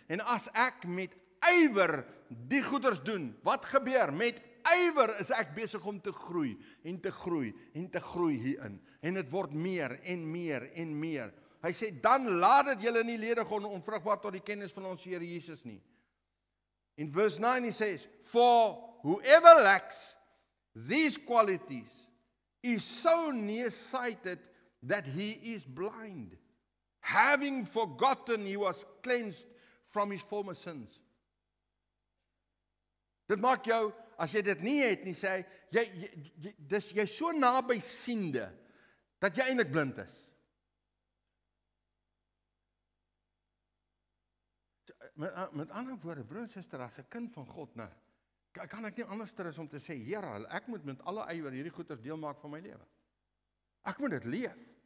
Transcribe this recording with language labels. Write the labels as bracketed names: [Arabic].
[Afrikaans] En as ek met ywer die goeders doen, wat gebeur? Met ywer is ek besig om te groei en te groei en te groei hierin. En dit word meer en meer en meer. Hy sê, dan laat dit julle nie ledig onvrugbaar tot die kennis van ons Here Jesus nie. [English] In verse 9 he says, for whoever lacks these qualities is so nearsighted that he is blind, having forgotten he was cleansed from his former sins. [Afrikaans] Dit maak jou, as jy dit nie het nie, sê hy, jy so naby siende, dat jy eintlik blind is. Met ander woorde, broer en suster, as 'n kind van God, nou, kan ek nie anders as om te sê, Here, ek moet met alle ywer hierdie goeders deel maak van my lewe. Ek moet dit leef.